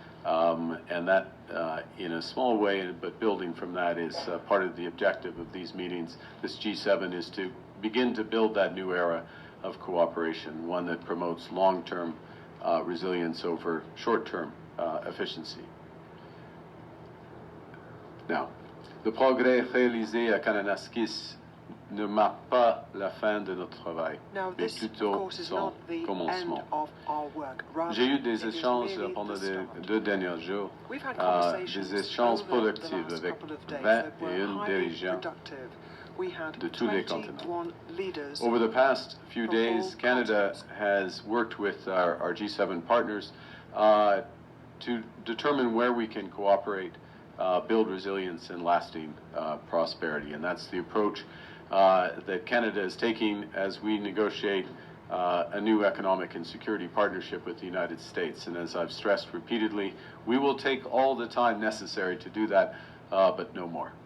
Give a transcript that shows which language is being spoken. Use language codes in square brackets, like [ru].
[en] And that, in a small way, but building from that, is part of the objective of these meetings. This G7 is to begin to build that new era of cooperation, one that promotes long-term resilience over short-term efficiency. [fr] Now, le progrès réalisé à Kananaskis ne marque pas la fin de notre travail, mais plutôt son commencement. J'ai eu des échanges pendant les 2 derniers jours, des échanges productifs avec 21 dirigeants de tous les continents. [en] Over the past few days, Canada has worked with our G7 partners to determine where we can cooperate, build resilience and lasting prosperity. And that's the approach that Canada is taking as we negotiate a new economic and security partnership with the United States. And as I've stressed repeatedly, we will take all the time necessary to do that, but no more.